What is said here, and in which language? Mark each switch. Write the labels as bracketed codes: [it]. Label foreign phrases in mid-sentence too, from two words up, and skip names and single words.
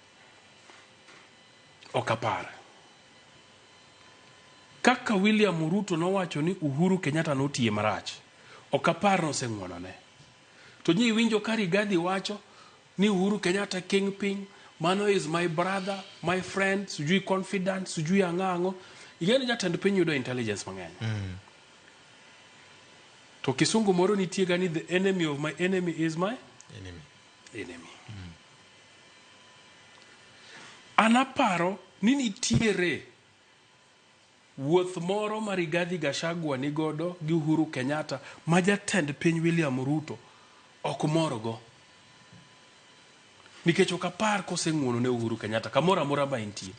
[luo] Okapar. Kaka William Ruto nowacho ni Uhuru Kenyatta notiye marach, okapar noseng'uono ne. To nyi winjo ka Rigathi wacho ni Uhuru Kenyatta kingpin, mano [en] is my brother, my friend, [luo] sujui confident, sujui ang'ango. Igeni jatend piny yudo intelligence mang'eny. To kisungu moro nitie gani, [en] the enemy of my enemy is my enemy. [luo] Anaparo ni nitiere wuoth moro ma Rigathi Gachagua ni godo gi Uhuru Kenyatta ma jatend piny William Ruto ok morogo. Nikech okapar koseng'uono ne Uhuru Kenyatta kamoro amora ma entie.